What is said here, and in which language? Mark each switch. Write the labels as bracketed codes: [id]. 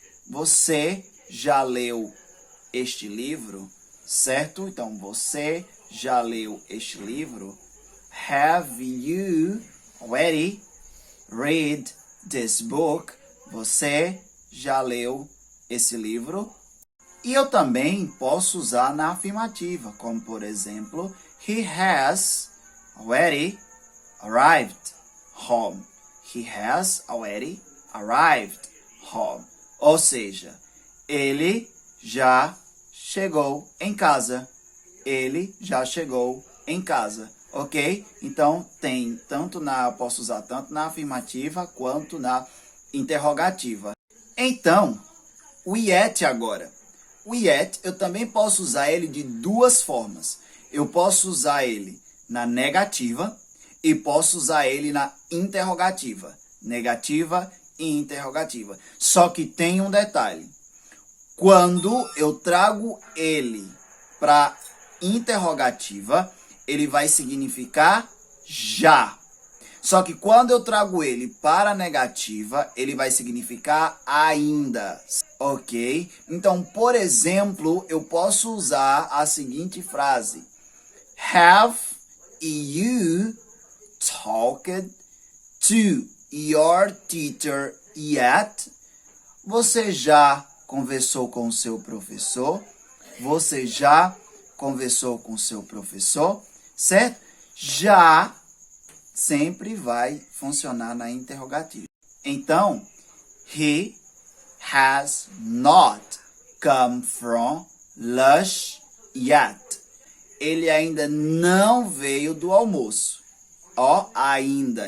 [pt] Você já leu este livro, certo? Então, você já leu este livro? [en] Have you already read this book? [pt] Você já leu esse livro? E eu também posso usar na afirmativa, como por exemplo, [en] he has already arrived home. He has already arrived home. [pt] Ou seja, ele já chegou em casa. Ele já chegou em casa, ok? Então, posso usar tanto na afirmativa quanto na interrogativa. Então, o yet agora. O yet, eu também posso usar ele de duas formas. Eu posso usar ele na negativa e posso usar ele na interrogativa. Negativa e interrogativa. Só que tem um detalhe. Quando eu trago ele para interrogativa, ele vai significar já. Só que quando eu trago ele para negativa, ele vai significar ainda, ok? Então, por exemplo, eu posso usar a seguinte frase. [en] Have you talked to your teacher yet? [pt] Você já conversou com o seu professor? Você já conversou com o seu professor? Certo? Já sempre vai funcionar na interrogativa. [en] Então, he has not come from lunch yet. [pt] Ele ainda não veio do almoço. Ó, ainda.